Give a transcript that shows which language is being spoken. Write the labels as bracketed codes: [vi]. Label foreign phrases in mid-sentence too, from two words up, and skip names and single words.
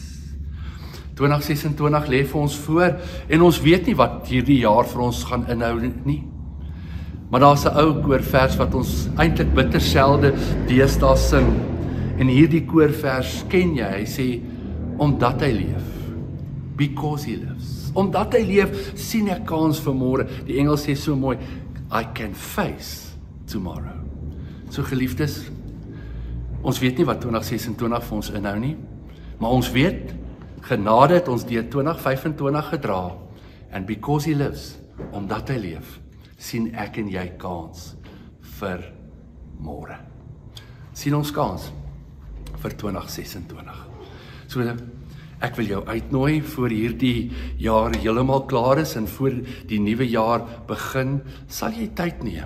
[af] 2026 lê vir ons voor en ons weet nie wat hierdie jaar vir ons gaan inhou nie. Maar daar's 'n ou koorvers wat ons eintlik bitter selde deesdae sing. En hierdie koorvers ken jy, hy sê, omdat hy leef, [en] because he lives. [af] Omdat hy leef, sien ek kans vir môre. Die Engels sê so mooi, [en] I can face tomorrow. [af] So geliefdes, ons weet nie wat 2026 vir ons inhou nie, maar ons weet, genade het ons deur 2025 gedra, [en] and because he lives, [af] omdat hy leef, sien ek en jy kans vir môre. Sien ons kans vir 2026. So, ek wil jou uitnooi voor hierdie jaar heeltemal klaar is en voor die nuwe jaar begin, sal jy tyd neem.